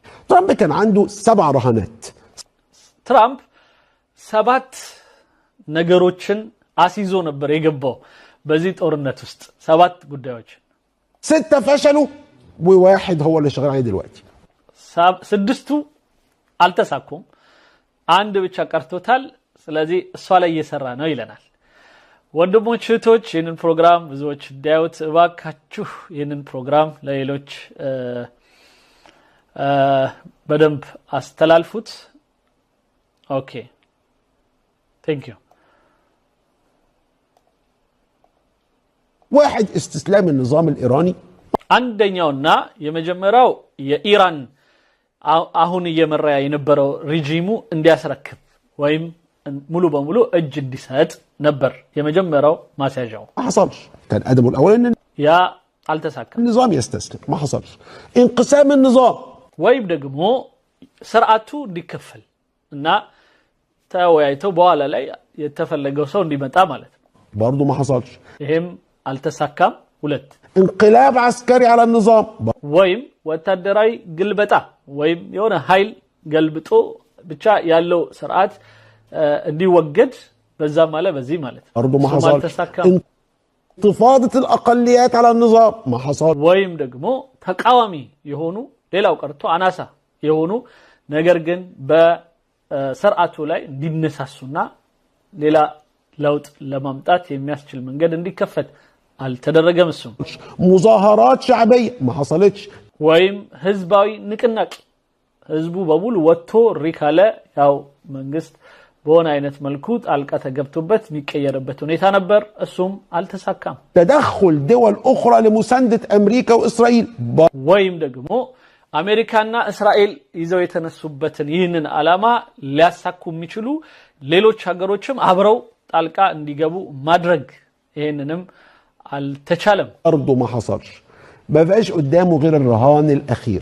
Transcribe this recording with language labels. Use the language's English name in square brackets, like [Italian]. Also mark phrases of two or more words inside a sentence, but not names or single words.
[Arabic] ترامب كان عنده 7 رهانات. [Amharic] ترامب 7 ነገሮችን አሲዞ ነበር የገባው በዚህ ጦርነት ውስጥ 7 ጉዳዮች [Arabic] 6 فشلوا وواحد هو اللي شغال عليه دلوقتي. [Amharic] 6ቱ አልተሳኩም አንድ ብቻ ቀርቶታል ስለዚህ እሷ ላይ እየሰራ ነው ይለናል። ወንድሞች እህቶች ይህንን ፕሮግራም ብዙዎች ዳዩት እባካችሁ ይህንን ፕሮግራም ለሌሎች በደንብ አስተላልፉት። ኦኬ [English] thank you. [Arabic] واحد استسلام النظام الإيراني. [Amharic] አንደኛውና የመጀመሪያው የኢራን አሁን እየመራ የነበረው ሪጂሙ እንዲያስረክብ ወይም ሙሉ በሙሉ እጅ እንዲሰጥ ነበር የመጀመሪያው ማስያዣው። [Arabic] ما حصلش. كان ادمه الاول ان [Amharic] ያ አልተሳካም። [Arabic] النظام يستسلم. ما حصلش. انقسام النظام [Amharic] ወይም ደግሞ ስርዓቱ እንዲከፈል እና ተወያይተው በኋላ ላይ የተፈለገው ሰው እንዲመጣ ማለት ነው። [Arabic] برضه ما حصلش. [Amharic] ይሄም አልተሳካም። 2 [Arabic] انقلاب عسكري على النظام. [Amharic] ወይም ወታደራዊ ግልበጣ ወይም የሆነ ኃይል ገልብጦ ብቻ ያለው ስርዓት እንዲወገድ በዛ ማለት በዚህ ማለት [Arabic] برضه ما حصلش. انتفاضة الأقليات على النظام. ما حصل. [Amharic] ወይም ደግሞ ተቃዋሚ የሆኑ ሌላው ቀርቶ አናሳ የሆኑ ነገር ግን በስርዓቱ ላይ እንዲነሳሱና ሌላ ለውጥ ለማምጣት የሚያስችል መንገድ እንዲከፈት አልተደረገም። እሱ [Arabic] مظاهرات شعبية. ما حصلتش. [Amharic] ወይም ህዝባዊ ንቅናቄ ህዝቡ በሙሉ ወጥቶ ሪካለ ያው መንግስት በሆነ አይነት መልኩ ጣልቃ ተገብቶበት የሚቀየርበት ሁኔታ ነበር። እሱም አልተሳካም። [Arabic] تدخل دول أخرى لمساندة أمريكا وإسرائيل. [Amharic] ወይም ደግሞ አሜሪካና እስራኤል ይዘው የተነሱበትን ይህንን ዓላማ ሊያሳኩ የሚችሉ ሌሎች ሀገሮችም አብረው ጣልቃ እንዲገቡ ማድረግ ይሄንንም አልተቻለም። [Arabic] برضه ما حصلش. ما بقاش قدامه غير الرهان الأخير.